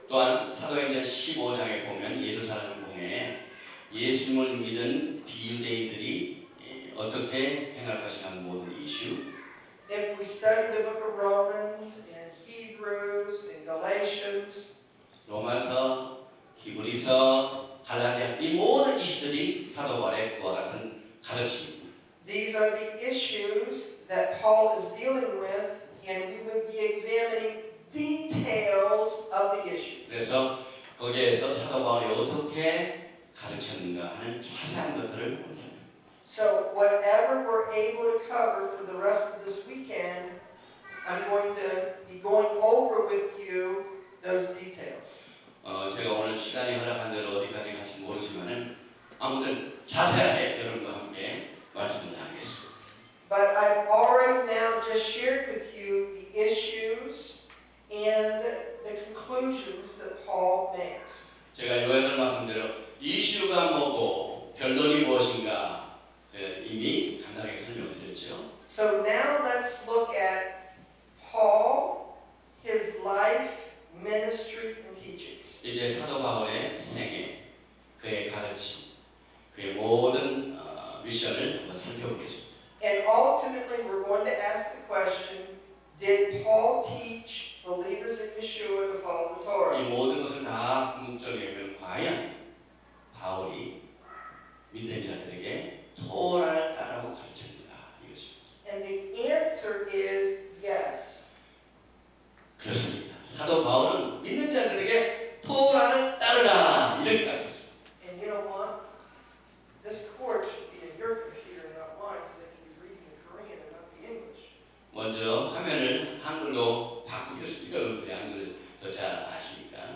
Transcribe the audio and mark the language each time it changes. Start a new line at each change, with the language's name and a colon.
Korean: 또한 사도행전 15장에 보면 예루살렘 공회에 예수님을 믿은 비유대인들이 어떻게 행할 것인가 하는 모든 이슈.
English: if we study the book of Romans and Hebrews and Galatians,
Korean: 로마서, 히브리서, 갈라디아 이 모든 이슈들이 사도 바울의 그와 같은 가르침입니다.
English: these are the issues that Paul is dealing with, and we would be examining details of the issues.
Korean: 그래서 거기에서 사도 바울이 어떻게 가르쳤는가 하는 자세한 것들을 본습니다.
English: So whatever we're able to cover for the rest of this weekend, I'm going to be going over with you those details.
Korean: 제가 오늘 시간이 허락한 대로 어디까지 갈지 모르지만은 아무튼 자세하게 여러분과 함께 말씀을 나누겠습니다.
English: But I've already now just shared with you the issues and the conclusions that Paul makes.
Korean: 제가 요약을 말씀드려 이슈가 뭐고 결론이 무엇인가 이미 간단하게 설명드렸죠.
English: So now let's look at Paul, his life, ministry, and teachings.
Korean: 이제 사도 바울의 생애, 그의 가르침, 그의 모든 미션을 한번 살펴보겠습니다.
English: And ultimately, we're going to ask the question, did Paul teach believers in Yeshua to follow the Torah?
Korean: 이 모든 것을 다 궁극적이면 과연 바울이 믿는 자들에게 토라를 따라고 가르쳤는가 이것입니다.
English: And the answer is yes.
Korean: 그렇습니다. 사도 바울은 믿는 자들에게 토라를 따르라 이렇게 가르쳤습니다.
English: And you know what? This course should be in your computer and not mine, so they can be reading the Korean and not the English.
Korean: 먼저 화면을 한글로 바꾸겠습니다. 여러분들이 한글을 더 잘 아시니까.